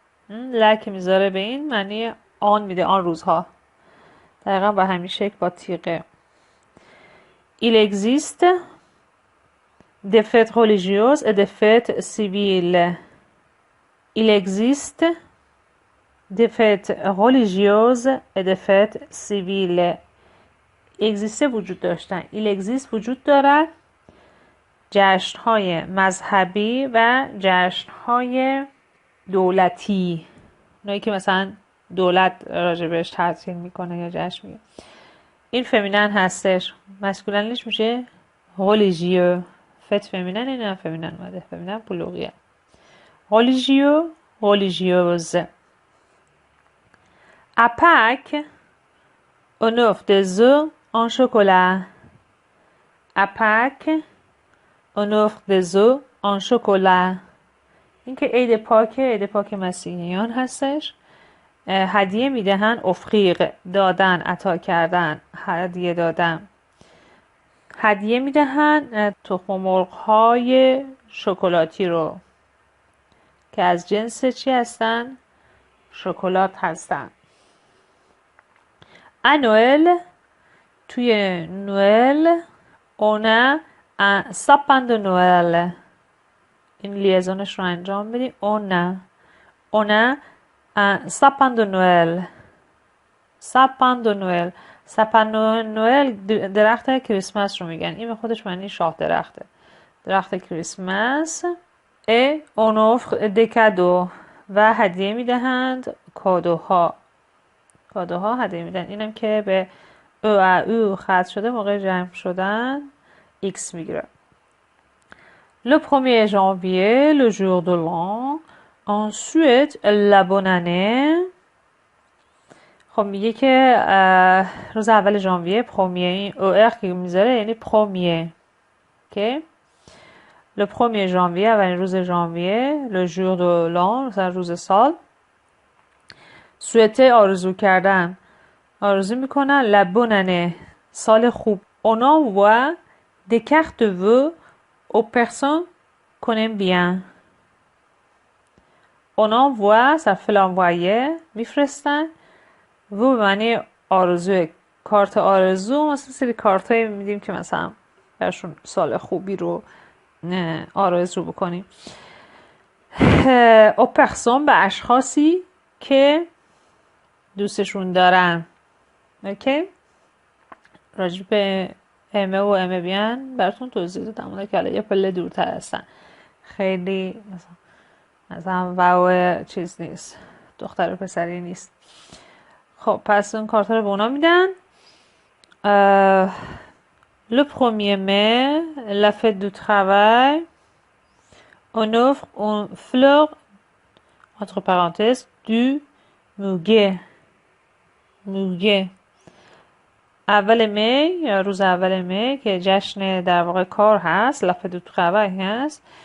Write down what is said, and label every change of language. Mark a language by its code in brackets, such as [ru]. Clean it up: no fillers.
[fa] لک میذاره به این معنی آن میده، آن روزها دقیقا با همین شکل با تیغه. [fr] il existe des fêtes religieuses et des fêtes civiles. il existe des fêtes religieuses et des fêtes civiles. existe [fa] وجود داشتن، [fr] il existe [fa] وجود دارد جشن‌های مذهبی و جشن‌های دولتی، اونایی که مثلا دولت راجبش تعطیل میکنه یا جشن میگه. این فمینن هستش. مسکولنش میشه [fr] religieux. [fa] فت فمینن، این هم فمینن اومده، فمینن پلوغیه. [fr] religieux religieuse. À Pâques, on offre des œufs en chocolat. À Pâques, on offre des œufs en chocolat. [fa] این که عید پاک مسیحیان هستش. هدیه میدهن، افقیق دادن، عطا کردن، هدیه دادن. هدیه میدهن تخم مرغ‌های شکلاتی رو که از جنس چی هستن؟ شکلات هستن. [fr] à Noël, [fa] توی نوئل [fr] on a un sapin de Noël. [fa] این لیزونش رو انجام بدیم. [fr] on a un sapin de Noël. sapin de Noël. sapin de Noël [fa] درخت کریسمس رو میگن. این به خودش معنی شاه درخته. درخت کریسمس. [fr] et on offre des cadeaux. [fa] و هدیه میدهند کادوها. کادوها هدیه میدن. اینم که به او ختم شده موقع جمع شدن X میگیره. [fr] Le 1er janvier, le jour de l'an. Ensuite, la bonne année. [fa] خب میگه که روز اول ژانویه، پرومیه، این او که میذاره یعنی پرومیه. اوکی؟ [fr] Le 1er janvier، [fa] اولین روز ژانویه، [fr] le jour de l'an، [fa] مثلا روز سال. [fr] souhaiter، [fa] آرزو کردن. آرزو میکنن [fr] la bonne année، [fa] سال خوب. [fr] On envoie des cartes de vœux aux personnes qu'on aime bien. On envoie، [fa] صرف [fr] l'envoyer، [fa] میفرستن. vœux به معنی آرزوه، کارت آرزو. مثلا سری کارت هایی میدیم که مثلا برشون سال خوبی رو آرزو بکنیم. [fr] aux personnes، [fa] به اشخاصی که دوستشون دارن. اوکی؟ راجب به امه و امه بیان براتون توضیح دادم، اونا که یه پله دورتر هستن، خیلی مثلا واو چیز نیست، دختر و پسری نیست. خب پس اون کارت رو به اونا میدن. [fr] Le 1er mai, la fête du travail, on offre une fleur, entre parenthèses, du muguet. muguet. [fa] اول می یا روز اول می که جشن در واقع کار هست، [fr] la fête du travail [fa] هست.